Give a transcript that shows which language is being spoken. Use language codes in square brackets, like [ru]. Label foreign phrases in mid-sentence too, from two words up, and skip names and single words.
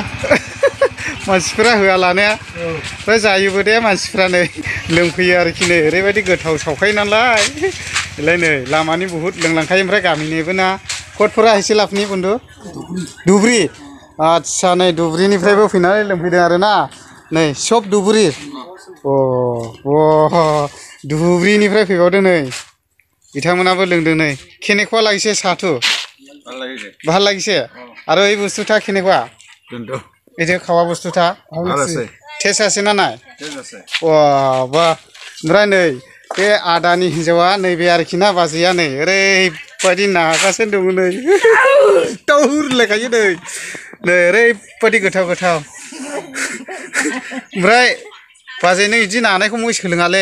[brx] मानसिफोरा होआ लानाया ओमफ्राय जायोबो दे मानसिफ्रा नै लोंफैयो आरोखि नै ओरैबायदि गोथाव सावखायो नालाय बेलाय नै लामानि बुहुद लोंलांखायो ओमफ्राय गामिनिबो ना कटफोरा एसे लाबनि बन्दु धुब्रि आच्छा नै धुब्रिनिफ्रायबो फैनानै लोंफैदों आरो ना नै सब धुब्रि धुब्रिनिफ्राय फैबावदों नै बिथांमोनाबो लोंदों नै [as] কেনেকুৱা লাগিছে [brx] साहथु [as] ভাল লাগিছে আৰু এই বস্তুটা কেনেকুৱা এই যে খাওয়া বস্তুটা টেस्ट আছে না নাই বাহ [brx] ओमफ्राय नै बे आदानि हिन्जावा नैबे आरोखि ना बाजैया नै ओरैबायदि नागासिनो दङ नै दाउरलायखायो नै ओरैबायदि गोथाव ओमफ्राय बाजै नों बिदि नानायखौ मय सोलोङालै